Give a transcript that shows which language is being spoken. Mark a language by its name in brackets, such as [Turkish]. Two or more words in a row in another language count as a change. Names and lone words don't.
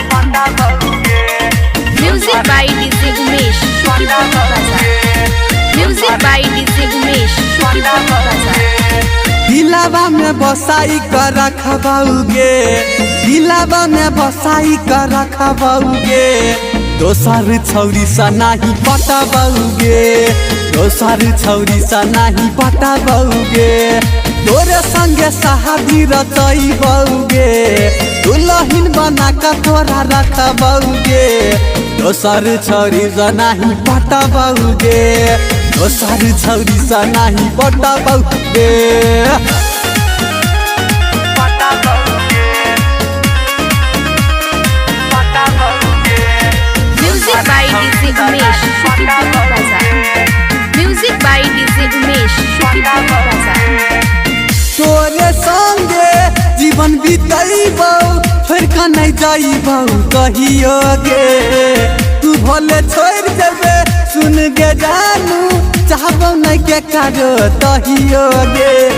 [English] Music by DJ Umesh, Shukipur Bazaar. Music by DJ Umesh, Shukipur Bazaar. [Maithili] दिलावा में बसाई कर रखबाऊगे, दिलावा में बसाई कर रखबाऊगे, दोसर छौरी सा नहीं पटाबाऊगे, दोसर छौरी सा नहीं पटाबाऊगे, तोरे संगे शादी रचाईबाऊगे, दुल्हन बना कर तोरा रखबाऊगे, दोसर छौरी सा नहीं पटाबाऊगे, दोसर छौरी सा नहीं पटाबाऊगे। [English] Music by DJ Umesh, Shukipur Bazaar. Music by DJ Umesh, Shukipur Bazaar. [Maithili] तोरे संगे जीवन बिताईबौ, छोड़ के नहीं जाईबौ कहियो गे, तू भले छोड़ देबे सुन के जानू, चाहबौ नहीं के करो तहियो गे।